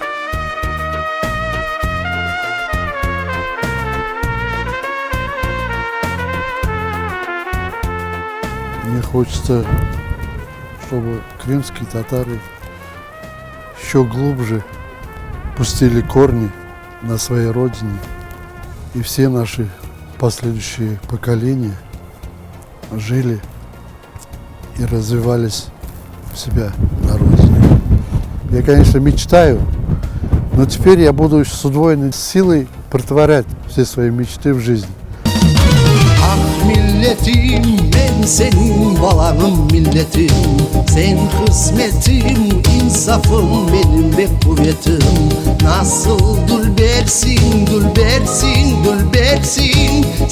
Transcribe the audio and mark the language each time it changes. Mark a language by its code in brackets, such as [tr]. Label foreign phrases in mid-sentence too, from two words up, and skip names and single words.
[ru] Мне хочется, чтобы крымские татары еще глубже пустили корни на своей родине, и все наши последующие поколения жили и развивались у себя на родине. Я, конечно, мечтаю, но теперь я буду с удвоенной силой претворять все свои мечты в жизнь. [crh] Ah milletim, ben senin balarım milletim. Sen kısmetim, insafım benim ve kuvvetim. Nasıl dülbersin, dülbersin, dülbersin.